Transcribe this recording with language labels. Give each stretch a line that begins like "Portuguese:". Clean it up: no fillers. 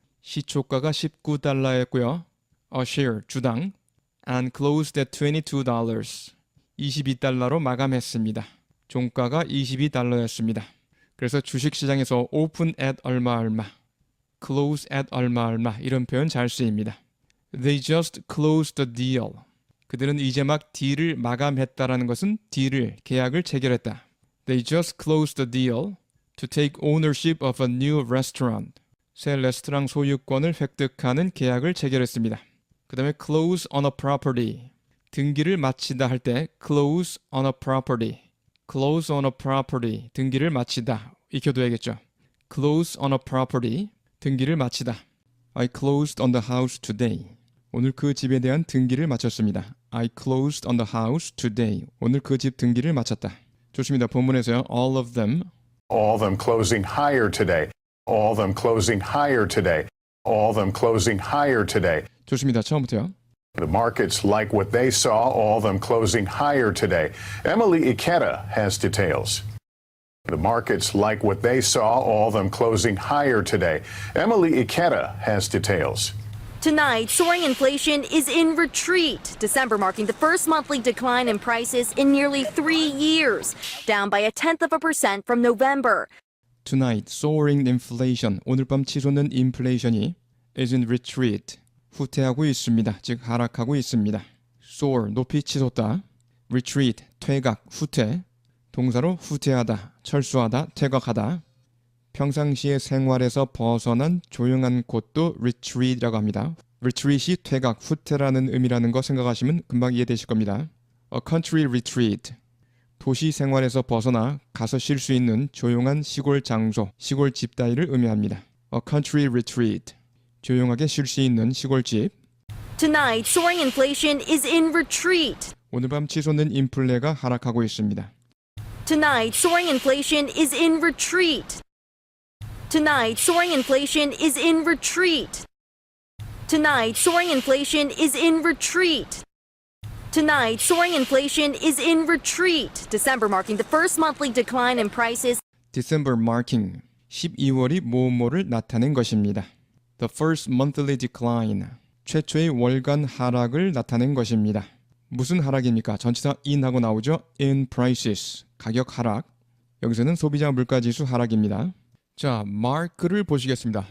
Korean: 시초가가 $19였고요.
English: A share,
Korean: 주당
English: and closed at $22.
Korean: $22로 마감했습니다. 종가가 $22였습니다. 그래서 주식시장에서 open at 얼마 close at 얼마 이런 표현 잘 쓰입니다.
English: They just closed the deal.
Korean: 그들은 이제 막 딜을 마감했다라는 것은 딜을, 계약을 체결했다.
English: They just closed the deal to take ownership of a new restaurant.
Korean: 새 레스토랑 소유권을 획득하는 계약을 체결했습니다. 그 다음에
English: close on a property.
Korean: 등기를 마치다 할 때 close on a property.
English: close on a property.
Korean: 등기를 마치다. 익혀둬야겠죠.
English: close on a property.
Korean: 등기를 마치다.
English: I closed on the house today.
Korean: 오늘 그 집에 대한 등기를 마쳤습니다.
English: I closed on the house today.
Korean: 오늘 그 집 등기를 마쳤다. 좋습니다. 본문에서요.
English: All of them. All of them closing higher today. All of them closing higher today. All of them closing higher today.
Korean: 좋습니다. 처음부터요.
English: The markets like what they saw, all of them closing higher today. Emily Ikeda has details. The markets like what they saw, all of them closing higher today. Emily Ikeda has details. Tonight, soaring inflation is in retreat, December marking the first monthly decline in prices in nearly 3 years, down by 0.1% from November. Tonight, soaring inflation.
Korean: 오늘 밤 치솟는 인플레이션이
English: is in retreat.
Korean: 후퇴하고 있습니다. 즉 하락하고 있습니다. soar, 높이 치솟다. retreat, 퇴각, 후퇴. 동사로 후퇴하다, 철수하다, 퇴각하다. 평상시의 생활에서 벗어난 조용한 곳도 retreat이라고 합니다. retreat이 퇴각, 후퇴라는 의미라는 거 생각하시면 금방 이해되실 겁니다.
English: A country retreat.
Korean: 도시 생활에서 벗어나 가서 쉴 수 있는 조용한 시골 장소, 시골 집 따위를 의미합니다.
English: A country retreat.
Korean: 조용하게 쉴 수 있는 시골집.
English: Tonight, soaring inflation is in retreat.
Korean: 오늘 밤 치솟는 인플레가 하락하고 있습니다.
English: Tonight, soaring inflation is in retreat. Tonight, soaring inflation is in retreat. Tonight, soaring inflation is in retreat. Tonight, soaring inflation is in retreat, December marking the first monthly decline in prices. December marking.
Korean: 12월이 뭐뭐를 나타낸 것입니다.
English: The first monthly decline.
Korean: 최초의 월간 하락을 나타낸 것입니다. 무슨 하락입니까? 전치사 in하고 나오죠.
English: in prices.
Korean: 가격 하락. 여기서는 소비자 물가지수 하락입니다. 자, mark를 보시겠습니다.